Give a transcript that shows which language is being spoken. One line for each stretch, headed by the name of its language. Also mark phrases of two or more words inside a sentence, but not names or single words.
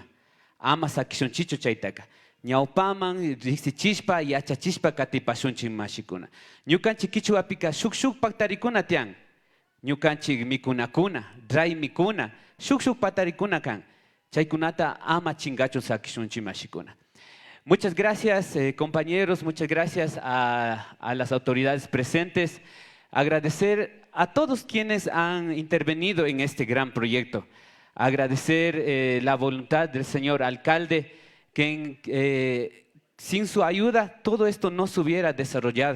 Quechua: Ama sakishunchichu chaytaga. Ñawpaman riksichispa yachachispa katipasunchik mashikuna. Ñukanchik kichuapika shuk paktarikuna tian. Ñukanchik mikunakuna, dray mikuna, shuk patarikuna kan. Chaykunata ama chingacho sakishunchi mashikuna.
Spanish: Muchas gracias, compañeros, muchas gracias a las autoridades presentes. Agradecer a todos quienes han intervenido en este gran proyecto. Agradecer la voluntad del señor alcalde, que sin su ayuda todo esto no se hubiera desarrollado.